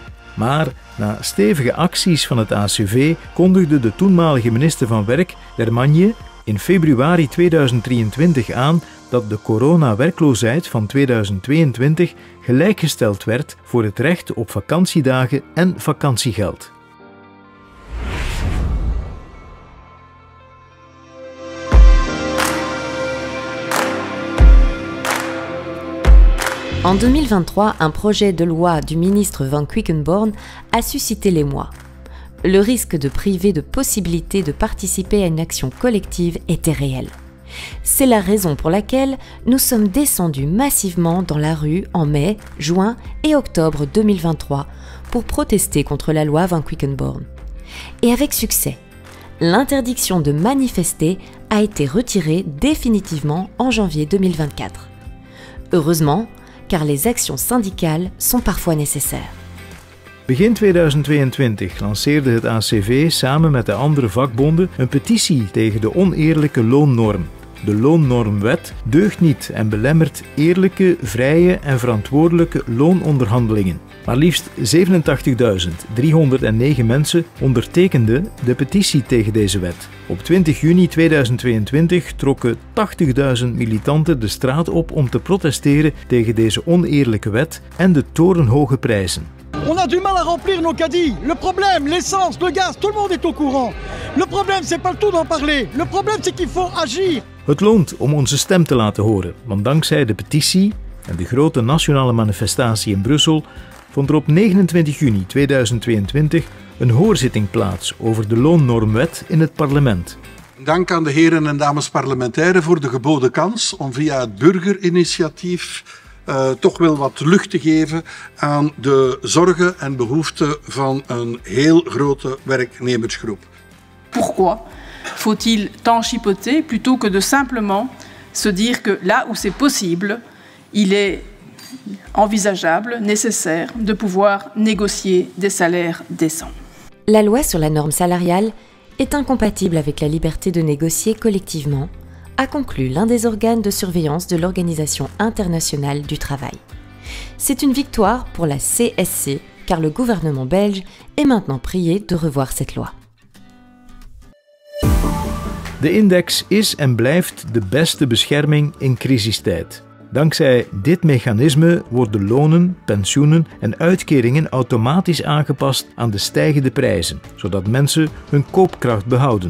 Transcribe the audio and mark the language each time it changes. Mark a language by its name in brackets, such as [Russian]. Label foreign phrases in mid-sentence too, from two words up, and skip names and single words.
[Dutch] Maar na stevige acties van het ACV kondigde de toenmalige minister van Werk, Dermagne, in februari 2023 aan dat de coronawerkloosheid van 2022 gelijkgesteld werd voor het recht op vakantiedagen en vakantiegeld. [French] En 2023, un projet de loi du ministre Van Quickenborne a suscité l'émoi. Le risque de priver de possibilité de participer à une action collective était réel. C'est la raison pour laquelle nous sommes descendus massivement dans la rue en mai, juin et octobre 2023 pour protester contre la loi Van Quickenborne. Et avec succès, l'interdiction de manifester a été retirée définitivement en janvier 2024. Heureusement, car les actions syndicales sont parfois nécessaires. [Dutch] Begin 2022 lanceerde het ACV samen met de andere vakbonden een petitie tegen de oneerlijke loonnorm. De loonnormwet deugt niet en belemmert eerlijke, vrije en verantwoordelijke loononderhandelingen. Maar liefst 87.309 mensen ondertekenden de petitie tegen deze wet. Op 20 juni 2022 trokken 80.000 militanten de straat op om te protesteren tegen deze oneerlijke wet en de torenhoge prijzen. [French] On a du mal à remplir nos caddies. Le problème, l'essence, le gaz, tout le monde est au courant. Le problème, c'est pas le tout d'en parler. Le problème, c'est qu'il faut agir. [Dutch] Het loont om onze stem te laten horen, want dankzij de petitie en de grote nationale manifestatie in Brussel vond er op 29 juni 2022 een hoorzitting plaats over de loonnormwet in het parlement. Dank aan de heren en dames parlementairen voor de geboden kans om via het burgerinitiatief toch wel wat lucht te geven aan de zorgen en behoeften van een heel grote werknemersgroep. [French] Pourquoi faut-il tant chipoter plutôt que de simplement se dire que là où c'est possible, il est envisageable, nécessaire de pouvoir négocier des salaires décents. La loi sur la norme salariale est incompatible avec la liberté de négocier collectivement, a conclu l'un des organes de surveillance de l'Organisation internationale du travail. C'est une victoire pour la CSC, car le gouvernement belge est maintenant prié de revoir cette loi. [Dutch] De index is en blijft de beste bescherming in crisistijd. Dankzij dit mechanisme worden lonen, pensioenen en uitkeringen automatisch aangepast aan de stijgende prijzen, zodat mensen hun koopkracht behouden.